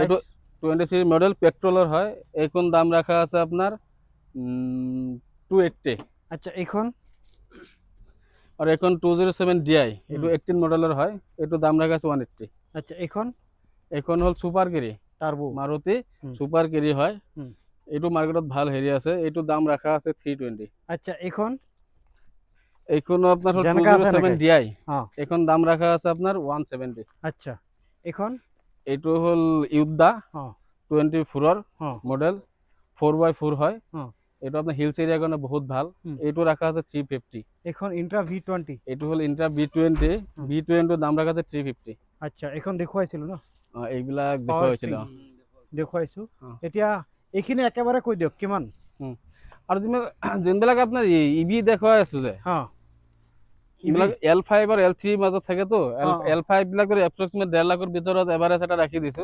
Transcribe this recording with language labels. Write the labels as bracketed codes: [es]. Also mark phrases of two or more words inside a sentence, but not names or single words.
[as] এইটো 23 মডেল পেট্রোলের হয়। এখন দাম রাখা আছে আপনার 280। আচ্ছা এখন আর এখন 207 DI, এইটো 18 মডেলের হয়, এইটো দাম রাখা আছে 180। আচ্ছা এখন এখন হল সুপার কেরি, টার্বো মারুতি হুম। সুপার কেরি হয়। হুম। এইটো মার্কেটত ভাল হেৰি আছে, এইটো দাম রাখা আছে 320। আচ্ছা এখন এইখনো আপনার হল যেনেকা আছে 207 এনেকাই। DI, হ্যাঁ এখন দাম রাখা আছে আপনার 170। আচ্ছা এখন এইটো হল ইউদ্দা হ্যাঁ 24 হ্যাঁ মডেল, 4x4 হয়। হ্যাঁ এইটো আপনার [en] hills area [as] কারণে বহুত ভাল। হুম। এইটো রাখা আছে 350। এখন ইন্ট্রা V20 এইটো হল ইন্ট্রা V20 দাম রাখা আছে 350। আচ্ছা এখন দেখুৱাইছিলো ন এইবিলাক দেখা Power হৈছিল। free। দেখুৱাইছো অ। এতিয়া এইখিনি একেবাৰে কৈ দিয়ক কিমান আৰু যোনবিলাক আপোনাৰ ইভি দেখুৱাই আছো যে, হ্যাঁ এইবিলাক L5 আৰু L3 মাজত থাকে তো। L5 বিলাক এপ্ৰক্সিমেট 1.5 লাখৰ ভিতৰত এভাৰেজ এটা ৰাখি দিছো।